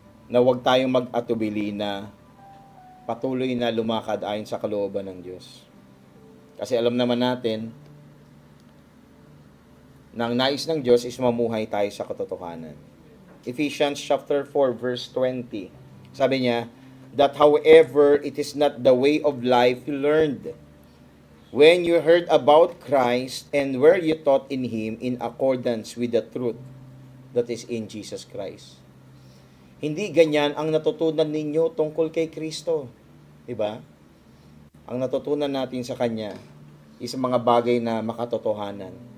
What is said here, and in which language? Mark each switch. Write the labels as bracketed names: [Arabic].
[Filipino] Na huwag tayong mag-atubili na patuloy na lumakad ayon sa kalooban ng Diyos. Kasi alam naman natin na ang nais ng Diyos is mamuhay tayo sa katotohanan. [English] Ephesians chapter 4 verse 20. [Filipino] Sabi niya, [English] that however it is not the way of life you learned when you heard about Christ and were you taught in Him in accordance with the truth that is in Jesus Christ. [Filipino] Hindi ganyan ang natutunan ninyo tungkol kay Kristo. Diba? Ang natutunan natin sa Kanya is mga bagay na makatotohanan.